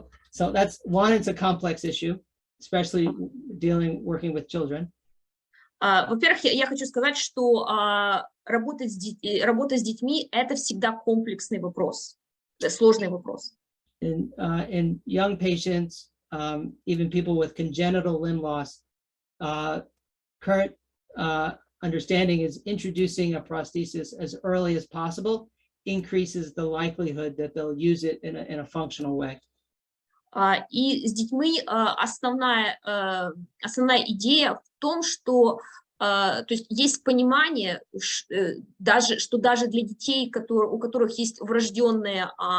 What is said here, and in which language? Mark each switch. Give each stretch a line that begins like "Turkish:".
English: So that's one, it's a complex issue, especially working with children.
Russian: Во-первых, я хочу сказать, что работа с детьми – это всегда комплексный вопрос, сложный вопрос.
English: In young patients, even people with congenital limb loss, current understanding is introducing a prosthesis as early as possible increases the likelihood that they'll use it in a functional way.
Russian: И с детьми основная идея в том, что то есть есть понимание, что даже для детей, у которых есть врожденные